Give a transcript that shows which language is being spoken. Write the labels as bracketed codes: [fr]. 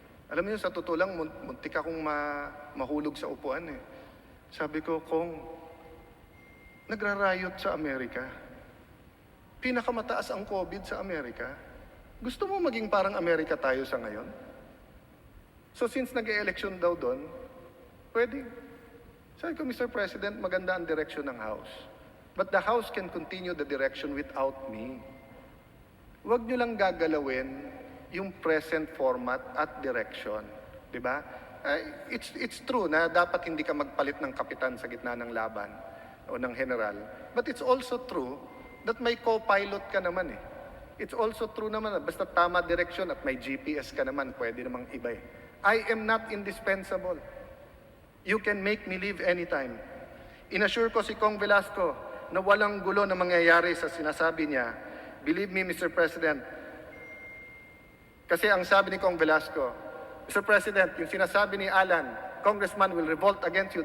[tl] Alam niyo, sa totoo lang, muntik akong mahulog sa upuan eh. Sabi ko, Kong, nagrarayot sa Amerika. Pinakamataas ang COVID sa Amerika. Gusto mo maging parang Amerika tayo sa ngayon? [en] So since [tl] nag-e-election daw doon, pwede. Sabi ko, Mr. [en] President, [tl] maganda ang [en] direction ng House. But the House can continue the direction without me. [tl] Huwag nyo lang gagalawin yung [en] present format [tl] at direction. Di ba? [en] It's true [tl] na dapat hindi ka magpalit ng kapitan sa gitna ng laban o ng general. [en] But it's also true that may co-pilot [tl] ka naman eh. [en] It's also true [tl] naman na basta tama direction at may GPS ka naman, pwede namang iba eh. [en] I am not indispensable. You can make me leave anytime. [tl] Inassure ko si Kong Velasco na walang gulo na mangyayari sa sinasabi niya. [en] Believe me, Mr. President. [tl] Kasi ang sabi ni Kong Velasco, Mr. [en] President, [tl] yung sinasabi ni [en] Allan, Congressman will revolt against you.